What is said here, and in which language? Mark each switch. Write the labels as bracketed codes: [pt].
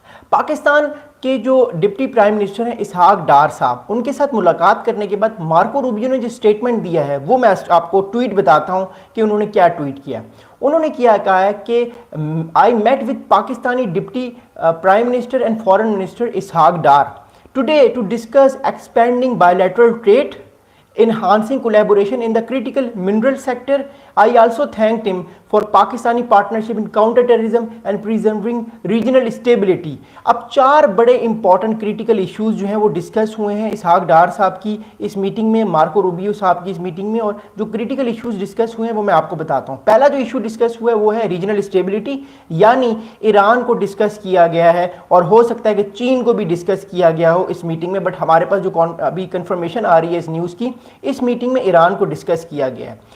[ur] پاکستان کے جو deputy prime minister ہیں اسحاق ڈار صاحب، ان کے ساتھ ملاقات کرنے کے بعد مارکو روبیو نے جو سٹیٹمنٹ دیا ہے وہ میں آپ کو ٹویٹ بتاتا ہوں کہ انہوں نے کیا ٹویٹ کیا۔ انہوں نے کہا ہے کہ [en] I met with Pakistani deputy prime minister and foreign minister Ishaq Dar today to discuss expanding bilateral trade, enhancing collaboration in the critical mineral sector. I also thanked him for Pakistani partnership in counter-terrorism and preserving regional stability. [ur] اب چار بڑے important critical issues جو ہیں وہ discuss ہوئے ہیں اسحاق ڈار صاحب کی اس میٹنگ میں, مارکو روبیو صاحب کی اس میٹنگ میں, اور جو کریٹیکل ایشوز ڈسکس ہوئے ہیں وہ میں آپ کو بتاتا ہوں. پہلا جو ایشو ڈسکس ہوا ہے وہ ہے ریجنل اسٹیبلٹی, یعنی ایران کو ڈسکس کیا گیا ہے, اور ہو سکتا ہے کہ چین کو بھی ڈسکس کیا گیا ہو اس میٹنگ میں, بٹ ہمارے پاس جو ابھی کنفرمیشن آ رہی ہے اس نیوز کی, اس میٹنگ میں ایران کو ڈسکس کیا گیا ہے.